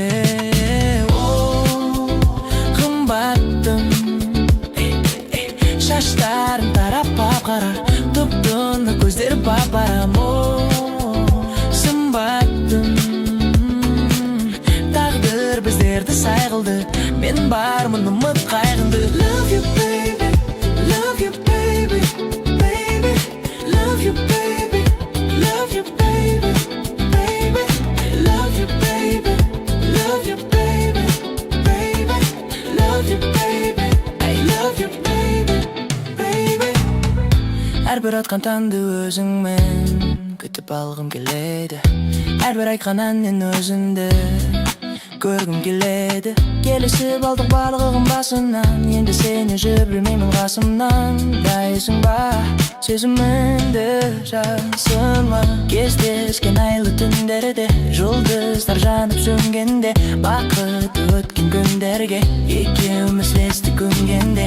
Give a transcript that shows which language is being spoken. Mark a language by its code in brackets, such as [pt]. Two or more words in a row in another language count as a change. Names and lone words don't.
[kk] О, қымбаттым, шаштарын тарап қара, тұп-тұнық көздері бап-барам. О, сымбаттым, тағдыр біздерді сай қылды, мен бармын үміт қайғынды. [en] Love you baby, love you baby, baby, love you baby, love you baby, baby, love you baby, love you baby, baby, love you baby, I love you baby, baby. [kk] Әрбір атқан таңды өзіңмен күтіп алғым келеді, әрбір айтқан әннен өзіңді көргім келеді. Келісіп алдық барлығын басынан, енді сені жібермеймін қасымнан. Дайысың ба сезіміңді жасыма, кездескен айлы түндерде, жұлдыздар жанып сөнгенде, бақыт өткен күндерге екеуміз ілесті көнгенде.